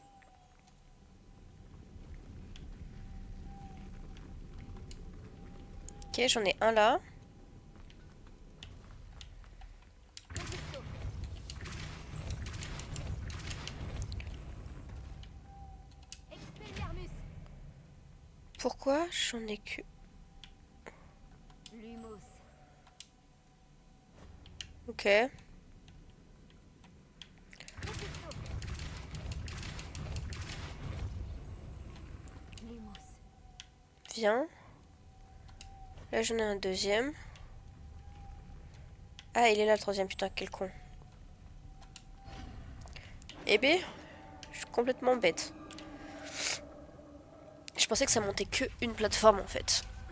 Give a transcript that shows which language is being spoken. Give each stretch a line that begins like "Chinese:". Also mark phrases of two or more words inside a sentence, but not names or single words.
French: Ok, j'en ai un là. Expelliarmus. Pourquoi j'en ai que... Lumos. Ok. Lumos. Viens. Là, j'en ai un deuxième. Ah, il est là le troisième, putain, quel con. Eh ben, je suis complètement bête. Je pensais que ça montait que une plateforme en fait.